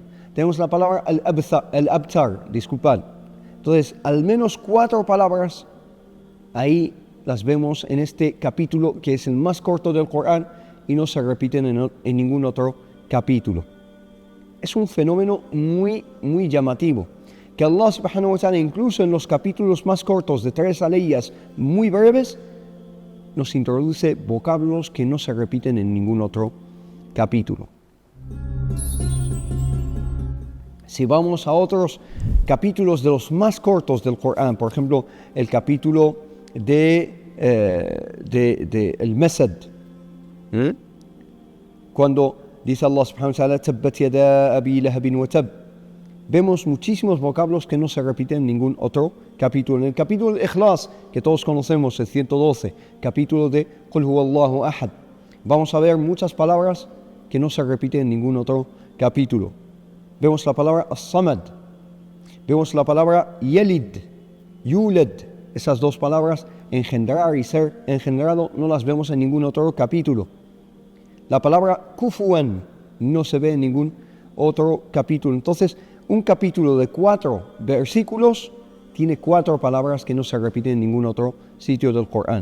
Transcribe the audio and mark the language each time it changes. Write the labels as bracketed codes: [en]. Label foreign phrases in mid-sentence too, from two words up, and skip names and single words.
[es] Tenemos la palabra al-abtar, disculpad. Entonces, al menos 4 palabras, ahí las vemos en este capítulo, que es el más corto del Corán y no se repiten en ningún otro capítulo. Es un fenómeno muy, muy llamativo, que Allah [ar] سبحانه وتعالى, [es] incluso en los capítulos más cortos de 3 aleyas muy breves, nos introduce vocablos que no se repiten en ningún otro capítulo. Si vamos a otros capítulos de los más cortos del Corán, por ejemplo, el capítulo de el Masad, cuando dice Allah [ar] سبحانه وتعالى, تبت يدا أبي لهب وتب, [es] vemos muchísimos vocablos que no se repiten en ningún otro capítulo. En el capítulo del Ikhlas, que todos conocemos, el 112, capítulo de [ar] قل هو الله أحد, [es] vamos a ver muchas palabras que no se repiten en ningún otro capítulo. Vemos la palabra as-samad, vemos la palabra yalid, yulad. Esas 2 palabras, engendrar y ser engendrado, no las vemos en ningún otro capítulo. La palabra kufuan no se ve en ningún otro capítulo. Entonces, un capítulo de 4 versículos tiene 4 palabras que no se repiten en ningún otro sitio del Corán.